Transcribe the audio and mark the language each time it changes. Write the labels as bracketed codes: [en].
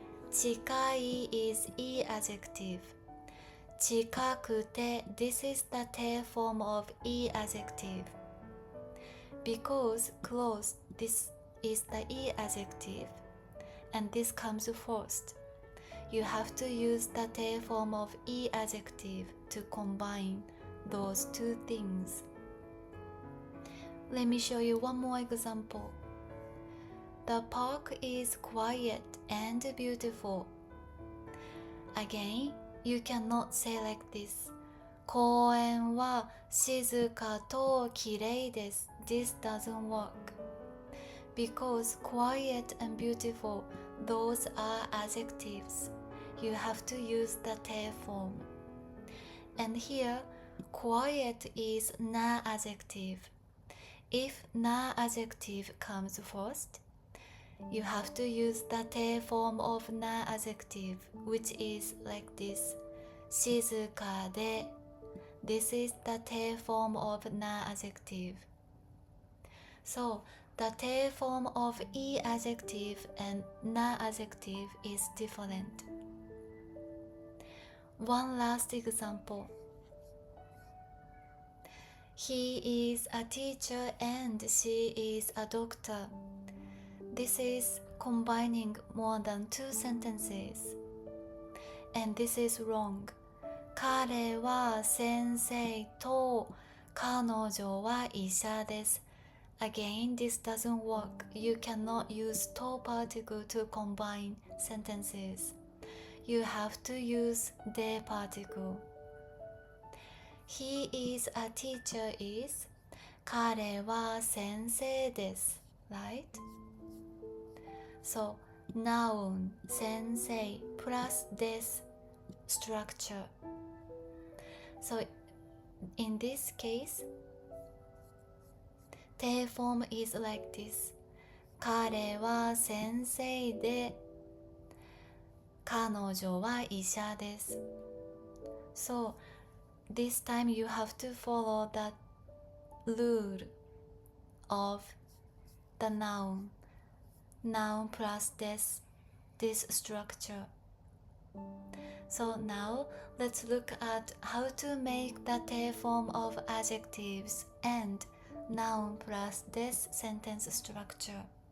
[en] 近い isい-adjective. 近くて this is the te form ofい-adjective. Because close, this is theい-adjective. And this comes first. You have to use the te form ofい-adjective to combine those two things. Let me show you one more example.The park is quiet and beautiful. Again, you cannot say like this. [ja] 公園は静かときれいです。 [en] This doesn't work. Because quiet and beautiful, those are adjectives. You have to use the te form. And here, quiet is na-adjective. If na-adjective comes first,You have to use the te form of na-adjective, which is like this. 静かで This is the te form of na-adjective. So, the te form ofい-adjective and na-adjective is different. One last example. He is a teacher and she is a doctor.This is combining more than two sentences. And this is wrong. [ja] 彼は先生と彼女は医者です。 [en] Again, this doesn't work. You cannot use to particle to combine sentences. You have to use de particle. He is a teacher is [ja] 彼は先生です。 [en] Right?So, noun, 先生 plus des structure. So, in this case, 定 form is like this. [ja] 彼は先生で、彼女は医者です。 [en] So, this time you have to follow the rule of the noun. Noun plus this structure. So now, let's look at how to make the te form of adjectives and noun plus this sentence structure.